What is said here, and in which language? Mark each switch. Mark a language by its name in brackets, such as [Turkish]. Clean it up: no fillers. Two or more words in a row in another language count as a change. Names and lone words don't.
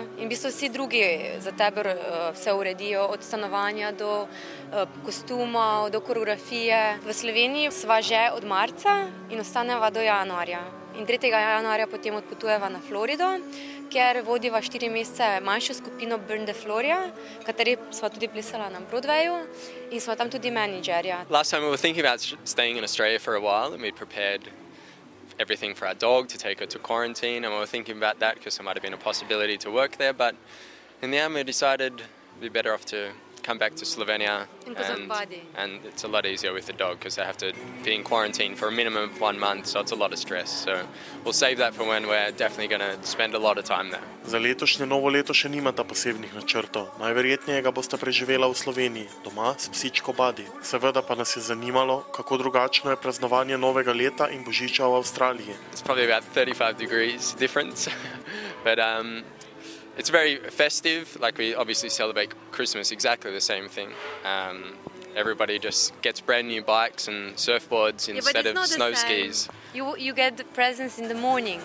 [Slovenian] In v bistvu vsi drugi za tebe vse uredijo, od stanovanja do kostumov, do koreografije. V Sloveniji sva že od marca in ostaneva do januarja. In 3. januarja potem odpotujeva na Florido, kjer vodiva 4 mesece manjšo skupino Burn the Floria, kateri sva tudi plesala na Broadwayu in sva tam tudi menedžerja. [English] Last time we were thinking about staying in Australia for a while and we prepared everything for our dog to take her to quarantine, and we were thinking about that because there might have been a possibility to work there, but in the end we decided it'd be better off to come back to Slovenia, and it's a lot easier with the dog because they have to be in quarantine for a minimum of 1 month, so it's a lot of stress. So we'll save that for when we're definitely going to spend a lot of time there. [Slovenian] Za letošnje novo leto še nimata posebnih načrtov. Najverjetneje ga bosta preživela v Sloveniji, doma s psičko Badi. Seveda pa nas je zanimalo, kako drugačno je praznovanje novega leta in božiča v Avstraliji. [English] It's probably about 35 degrees difference, but it's very festive. Like, we obviously celebrate Christmas exactly the same thing. Everybody just gets brand new bikes and surfboards instead of snow skis. You get the presents in the morning.